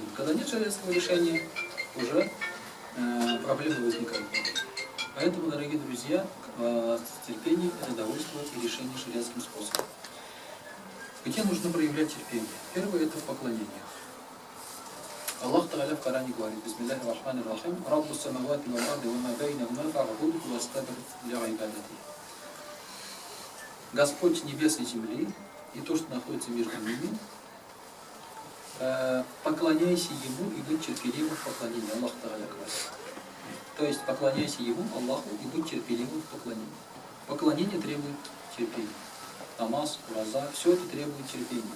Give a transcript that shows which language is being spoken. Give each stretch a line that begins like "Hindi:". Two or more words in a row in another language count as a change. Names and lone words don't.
Russian: Когда нет шариатского решения, уже проблемы возникают. Поэтому, дорогие друзья, терпение – это довольствовать и решение шариатским способом. Где нужно проявлять терпение? Первое – это в поклонениях. Аллах Та'аля в Коране говорит:
Arabic: بسم الله الرحمن الرحيم رب السماوات والأرض وما بينهما فاعبده واستغفر لعبادته.
Russian: Господь небес и земли, и то, что находится между ними, поклоняйся Ему и будь терпеливым в поклонении. Аллах Та'аля говорит. То есть поклоняйся Ему, Аллаху, и будь терпеливым в поклонении. Поклонение требует терпения. Намаз, ураза, все это требует терпения.